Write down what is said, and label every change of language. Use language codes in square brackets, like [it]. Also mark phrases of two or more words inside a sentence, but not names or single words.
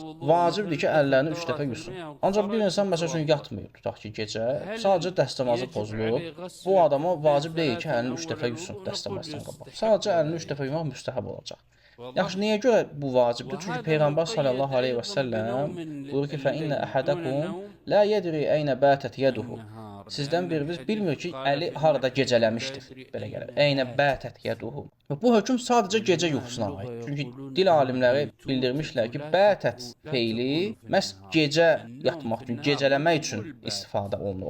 [az] Vacibdir ki, əllərini 3 dəfə yusun. Ancaq bir insan, məsəl üçün, yatmıyor, tutaq ki, gecə, sadəcə dəstəmazı pozulub, bu adama vacib deyil ki, əlini 3 dəfə yusun dəstəmazdan qabaq. Sadəcə əlini 3 dəfə yumaq müstəhəb olacaq. Yaxşı, niyə görə bu vacibdir? Çünki Peyğəmbər [ar] صلى الله عليه وسلم [az] buyurur ki, [ar] فَإِنَّ أَحَدَكُمْ لَا يَدْرِي أَيْنَ بَاتَتْ يَدُهُ [az] Sizdən biriniz bilmir ki, əli harada gecələmişdir. Belə gəlir. [ar] أين باتت يده. [az] Bu hökm sadəcə gecə yuxusuna aid. Çünki dil alimləri bildirmişlər ki, bətət feili məhz gecə yatmaq üçün, gecələmək üçün istifadə olunur.